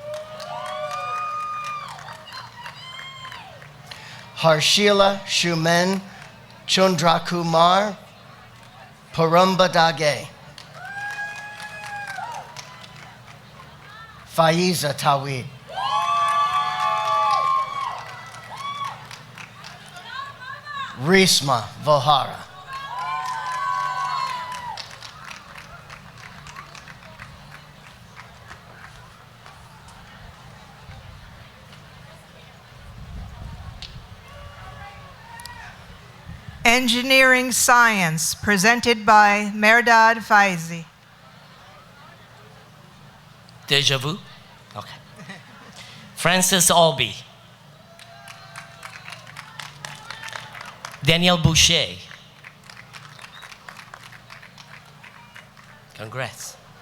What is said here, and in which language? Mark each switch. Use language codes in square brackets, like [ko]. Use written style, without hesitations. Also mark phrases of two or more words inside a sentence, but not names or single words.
[en] Harshila Shumen Chundrakumar Parumba Dage. Faiza Tawid. Risma Vohara. Engineering Science, presented by Merdad Faizi. Deja vu? Okay. Francis Albee. Danielle Boucher. Congrats.